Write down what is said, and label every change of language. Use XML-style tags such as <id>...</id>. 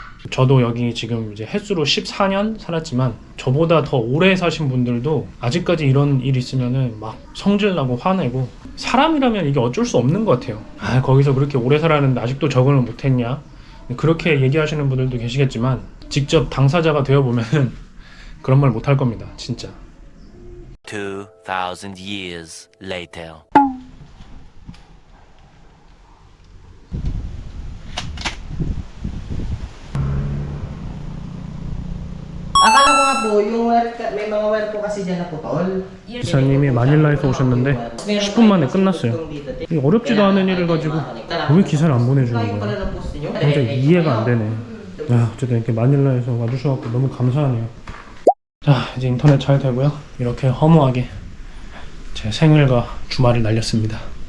<ko>저도 여기 지금 이제 횟수로 14년 살았지만 저보다 더 오래 사신 분들도 아직까지 이런 일 있으면은 막 성질나고 화내고 사람이라면 이게 어쩔 수 없는 것 같아요. 거기서 그렇게 오래 살았는데 아직도 적응을 못했냐 그렇게 얘기하시는 분들도 계시겠지만 직접 당사자가 되어보면은 그런 말 못할 겁니다. 진짜.</ko> <en>2,000 years later.</en> <tl>Akala ko nga po, yung may mga wire po kasi dyan na putol.</tl> <ko>기사님이 마닐라에서 오셨는데 10분 만에 끝났어요. 이 어렵지도 않은 일을 가지고 왜 기사를 안 보내주는 거야? 굉장히 이해가 안 되네. 아, 어쨌든 이렇게 마닐라에서 와주셔서 너무 감사하네요. 자, 이제 인터넷 잘 되고요. 이렇게 허무하게 제 생일과 주말을 날렸습니다.</ko>